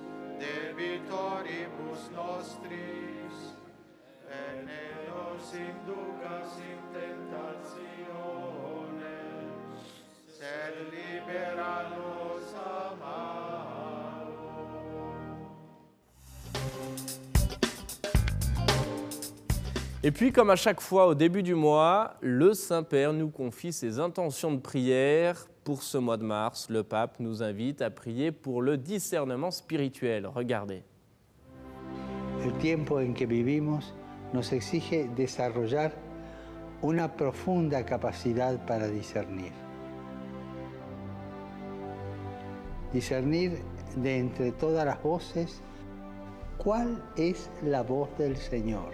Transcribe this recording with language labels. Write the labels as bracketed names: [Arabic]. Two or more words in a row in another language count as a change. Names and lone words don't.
[Latin] debitoribus nostris, et ne nos inducas in tentatione, sed libera nos a malo. [French] Et puis, comme à chaque fois au début du mois, le Saint-Père nous confie ses intentions de prière. Pour ce mois de mars, le pape nous invite à prier pour le discernement spirituel. Regardez. [Spanish] El tiempo en que vivimos nos exige desarrollar una profunda capacidad para discernir. Discernir de entre todas las voces, ¿cuál es la voz del Señor?